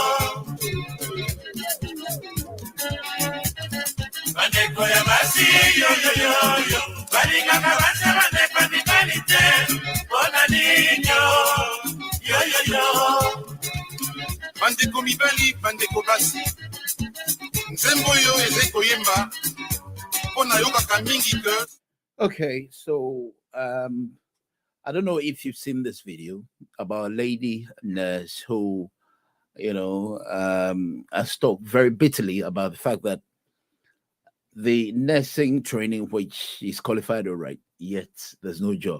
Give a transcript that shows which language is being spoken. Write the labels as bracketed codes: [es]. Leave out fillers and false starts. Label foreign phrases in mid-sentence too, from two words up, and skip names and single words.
[ln] bandeko ya basi yoyoyo balingaka basi ya bandeko mibali te mpona ninyo yoyoyo bandeko mibali bandeko basi nzembo oyo eza koyemba mpona yokaka mingi ke. [en] Okay, so I don't know if you've seen this video about a lady nurse who, has talked very bitterly about the fact that the nursing training, which is qualified all right, yet there's no job.